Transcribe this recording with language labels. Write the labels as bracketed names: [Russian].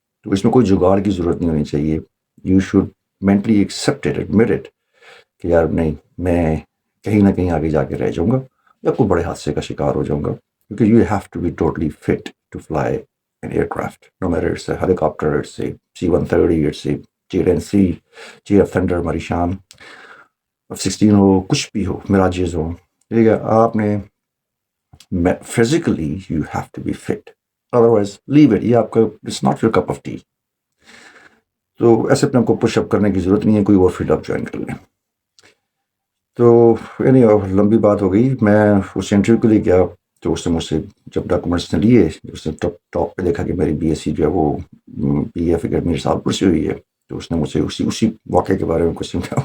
[Urdu] تو اس میں کوئی جگاڑ کی ضرورت نہیں ہونی چاہیے. [English] you should mentally accept it, admit it [Urdu] کہ یار نہیں, میں کہیں نہ کہیں آگے جا کے رہ جاؤں گا یا کوئی بڑے حادثے کا شکار ہو جاؤں گا, کیونکہ [English] you have to be totally fit to fly an aircraft, no matter it's a helicopter, it's a C-130, [Urdu] it's a JN3, JF Thunder, ہماری شان F-16 ہو, کچھ بھی ہو, میراجز ہو, ٹھیک ہے. آپ نے [English] physically you have to be fit, otherwise leave it. [Urdu] یہ آپ کا [English] it's not your cup of tea. [Urdu] تو ایسے اپنے آپ کو پش اپ کرنے کی ضرورت نہیں ہے, کوئی اور فیلڈ آپ جوائن کر لیں. تو یعنی لمبی بات ہو گئی. میں اس انٹرویو کے لیے گیا, تو اس نے مجھ سے جب ڈاکومنٹس نے لیے, اس نے ٹاپ پہ دیکھا کہ میری BSc جو ہے وہ PF اکیڈمی سالپور سے ہوئی ہے, تو اس نے مجھ سے اسی واقعے کے بارے میں کوشچن کیا.